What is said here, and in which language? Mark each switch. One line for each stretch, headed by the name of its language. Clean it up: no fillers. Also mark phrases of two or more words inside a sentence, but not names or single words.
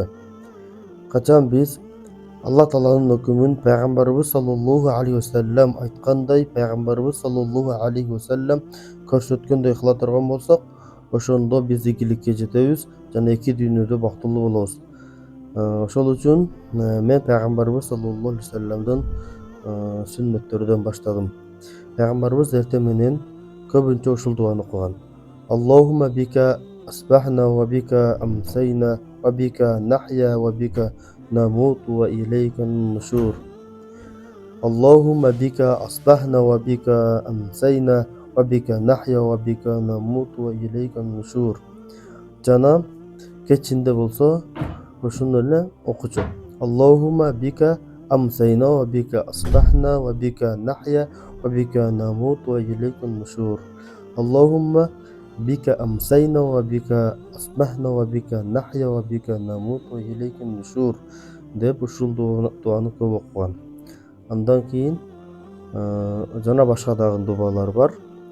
Kyrgyz: Качан биз Аллах Тааланын өкүмүн пайгамбарыбыз
Arabic: صلى الله عليه وسلم
Kyrgyz: айткандай, пайгамбарыбыз
Arabic: صلى الله عليه وسلم
Kyrgyz: көрсөткөндөй кыла турган болсок, ошондо биз ийгиликке жетебиз жана эки дүйнөдө бактылуу болобуз. Ошол үчүн мен пайгамбарыбыз
Arabic: صلى الله عليه وسلم
Kyrgyz: сүннөттөрүнөн баштадым. Пайгамбарыбыз эртең менен көбүнчө ушул дуаны окуган.
Arabic: اللهم بك أصبحنا وبك أمسينا وبك نحيا وبك نموت وإليك النشور. اللهم بك أصبحنا وبك أمسينا وبك نحيا وبك نموت وإليك النشور.
Kyrgyz: Жана кечинде болсо ошондой эле окучу.
Arabic: اللهم بك أمسينا وبك أصبحنا وبك نحيا وبك نموت وإليك النشور. اللهم بك أمسينا وبك أصبحنا وبك نحيا وبك نموت وإليك النشور
Kyrgyz: деп ушул дуаны көп окуган. Андан кийин жана башка дагы дубалар бар.